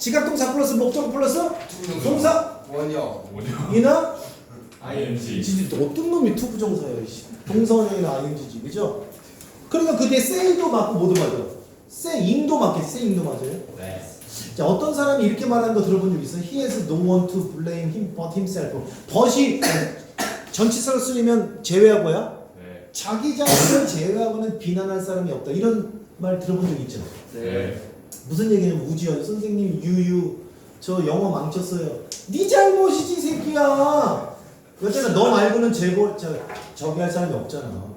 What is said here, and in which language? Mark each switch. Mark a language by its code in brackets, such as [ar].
[ko] 지각동사 플러스 목적 플러스 동사 원이요. 뭐냐? 이나 ING. 진짜 어떤 놈이 투부정사야. 이씨. 동사원형이나 ing지 그죠? 그러니까 그 뒤에 say도 맞고 뭐도 맞아. saying도 맞겠지. saying도 맞아요. 네. 자 어떤 사람이 이렇게 말하는 거 들어본 적 있어요? [en] He has no one to blame him but himself. [ko] but이 전치사로 쓰이면 제외하고야. 네. 자기 자신을 제외하고는 비난할 사람이 없다. 이런 말 들어본 적 있죠? 네. 무슨 얘기냐면 우지연 선생님 유유 저 영어 망쳤어요. 네 잘못이지 새끼야. 그렇잖아. 너 말고는 저기 할 사람이 없잖아.